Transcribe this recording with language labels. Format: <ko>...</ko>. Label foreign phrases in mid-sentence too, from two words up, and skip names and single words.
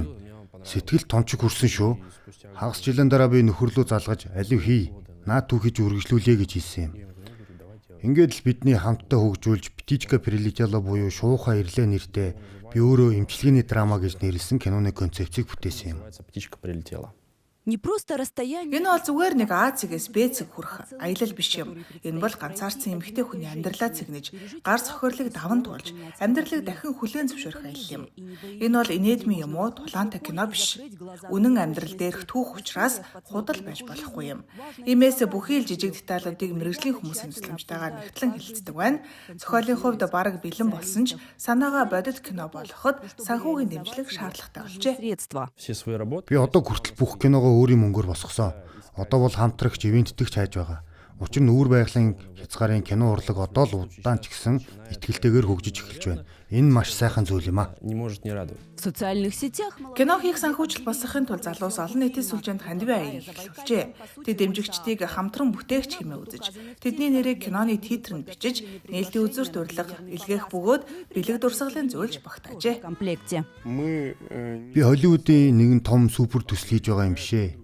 <mn>Сэтгэл томчиг хүрсэн шүү. Хагас жилийн дараа би нөхөрлөө залгаж алив хий. Наа түүхийж үргэлжлүүлээ гэж хэлсэн юм. Ингээд л бидний хамтдаа хөгжүүлж Птичка прилетела буюу шууха ирлээ нэртэй би өөрөө эмчилгээний драма гэж нэрлсэн киноны концепцийг бүтээсэн юм.</mn> <ru>не просто расстояние.</ru> <mn>Энэ бол зүгээр нэг Азигээс Б цэг хүрэх аялал биш юм. Энэ бол ганцаарсан эмэгтэй хүний амьдралаа цэгнэж, гар цохирлыг даван туулж, амьдралыг дахин хүлээн зөвшөөрөх аялал юм. Энэ бол инээдмийн юм уу, тулаантай кино биш. Үнэн амьдрал дээрх түүх учраас худал байж болохгүй юм. Иймээс бүхий л жижиг деталуудыг мэрэгжлийн хүмүүсийн тусламжтайгаар нэгтлэн хэлэлцдэг байна. Зохиолын хувьд бараг бэлэн болсон ч санаагаа бодит кино болгоход санхүүгийн дэмжлэг шаардлагатай болжээ. Би одоо хүртэл бүх киногоо өөрийн мөнгөөр босгосон. Одоо бол хамтрагч ивэнтдэгч хайж байгаа. Учир нь үүр байгалийн хязгаарын кино урлаг одоо л удаан ч гэсэн итгэлтэйгээр хөгжиж эхэлж байна. Энэ маш сайхан зүйл юм а.</mn> <ru>Не может не радовать. В социальных сетях</ru> <mn>Кино хийх санхүүжил босгохын тулд залуус олон нийтийн сүлжээнд хандив аяыг эхлүүлжээ. Тэд дэмжигчдийг хамтран бүтээгч хэмээн үзэж, тэдний нэрийг киноны титрэнд бичиж, нээлтийн үзүүрт урилга, илгээх бөгөөд бэлэг дурсгалын зөвлөж багтаажээ.</mn> <ru>в комплекте.</ru> <mn>Би Холливуудын нэгэн том супер төсөл хийж байгаа юм бишээ.</mn>